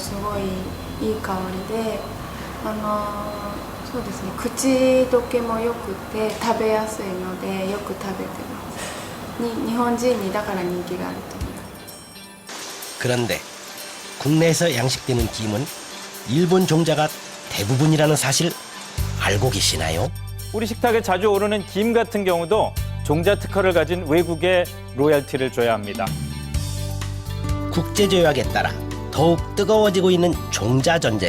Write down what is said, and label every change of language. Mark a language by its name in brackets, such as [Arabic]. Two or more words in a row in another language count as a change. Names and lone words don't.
[Japanese] すごいいい香りで、そうですね、口どけも良くて食べやすいのでよく食べてます。日本人にだから人気があると思います。 [Korean] 그런데 국내에서 양식되는 김은 일본 종자가 대부분이라는 사실 알고 계시나요? 우리 식탁에 자주 오르는 김 같은 경우도 종자 특허를 가진 외국에 로열티를 줘야 합니다. 국제조약에 따라 더욱 뜨거워지고 있는 종자 전쟁.